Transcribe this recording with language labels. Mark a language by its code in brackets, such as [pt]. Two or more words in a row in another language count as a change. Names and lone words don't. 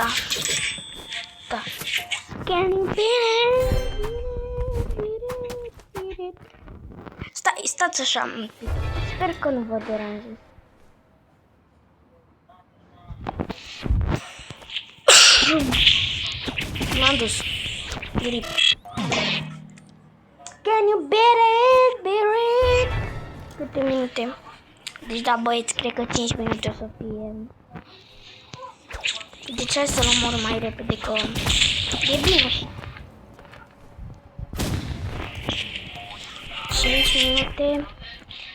[ro] Da. Stați așa un pic. Sper că nu vă deranjez. M-am dus. [en] Grip. Can you beat it? [ro] Câte minute? Deci da, băieți, cred că 5 minute o să fie. Deci hai să-l omor mai repede, că e bine. 5 minute.